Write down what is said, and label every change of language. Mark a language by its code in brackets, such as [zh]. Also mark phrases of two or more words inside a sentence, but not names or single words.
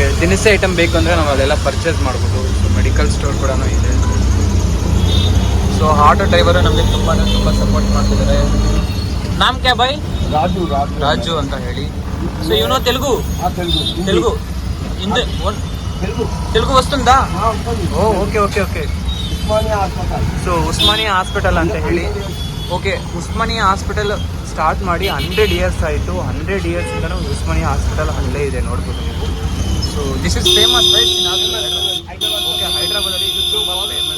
[kn] ದಿನಸಿ ಐಟಮ್ ಬೇಕು ಅಂದರೆ ನಾವು ಅದೆಲ್ಲ ಪರ್ಚೇಸ್ ಮಾಡ್ಬೋದು. ಸೊ [en] medical store [kn] ಕೂಡ ಇದೆ. ಸೊ [en] auto driver [kn] ನಮಗೆ ತುಂಬ ಸಪೋರ್ಟ್ ಮಾಡ್ತಿದ್ದಾರೆ. [hi] नाम क्या भाई? ರಾಜು. [kn] ರಾಜು ಅಂತ ಹೇಳಿ. ಸೊ ಇವನು ತೆಲುಗು ತೆಲುಗು ಹಿಂದೆ [te] తెలుగు వస్తుందా? [en] oh okay okay okay. [kn] ಸೊ ಉಸ್ಮಾನಿಯಾ ಹಾಸ್ಪಿಟಲ್ ಅಂತ ಹೇಳಿ. ಓಕೆ, ಉಸ್ಮಾನಿಯಾ ಹಾಸ್ಪಿಟಲ್ ಸ್ಟಾರ್ಟ್ ಮಾಡಿ 100 years ಆಯಿತು. 100 years ಇಂದನೂ ಉಸ್ಮಾನಿಯಾ ಹಾಸ್ಪಿಟಲ್ ಅಲ್ಲೇ ಇದೆ, ನೋಡ್ಬೋದು ನೀವು. [en] so this is famous right in okay, [kn] ಹೈದ್ರಾಬಾದಲ್ಲಿ ಇದು ತುಂಬ ಫೇಮಸ್.